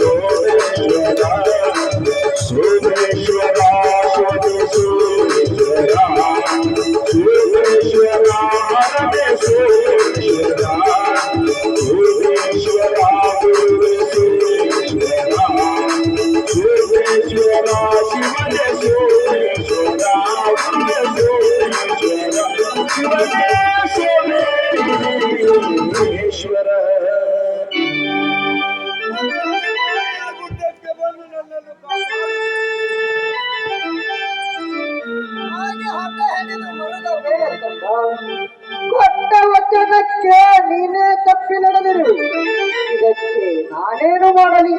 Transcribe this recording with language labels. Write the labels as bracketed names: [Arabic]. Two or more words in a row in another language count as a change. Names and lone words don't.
[Kannada] ಸೋಮೇಶ್ವರ ಸೋಮೇಶ್ವರ ಸೋಮೇಶ್ವರ ಹರೇ ಸೋಮೇಶ್ವರ ಸೋಮೇಶ್ವರ ಗುರುವೇ ಸೋಮೇಶ್ವರ ಸೋಮೇಶ್ವರ ಶಿವನೇ ಸೋಮೇಶ್ವರ ಶಿವನೇ ಸೋಮೇಶ್ವರ ಗುಡ್ಡಕ್ಕೆ ಬಂದು ನನ್ನನ್ನು ಹಾಗೆ ಹಠ ಹಿಡಿದು ಮರದ ಬೇಡ ಕಂದ. ಕೊಟ್ಟ ವಚನಕ್ಕೆ ನೀನೇ ತಪ್ಪಿ ನಡೆದಿರು, ಇದಕ್ಕೆ ನಾನೇನು ಮಾಡಲಿ?